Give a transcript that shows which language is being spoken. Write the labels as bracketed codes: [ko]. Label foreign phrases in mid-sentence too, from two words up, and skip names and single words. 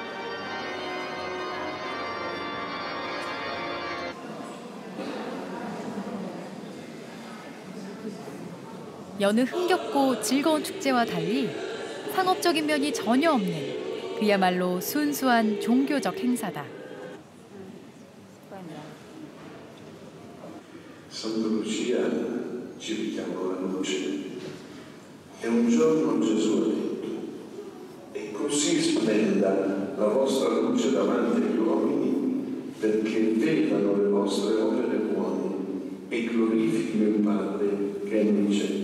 [ko] 여느 흥겹고 즐거운 축제와 달리 상업적인 면이 전혀 없는 그야말로 순수한 종교적 행사다. [it] Santa Lucia ci richiama la luce. E un giorno Gesù ha detto: e così splenda la vostra luce davanti agli uomini, perché vedano le vostre opere buone e glorifichino il Padre che è nei cieli.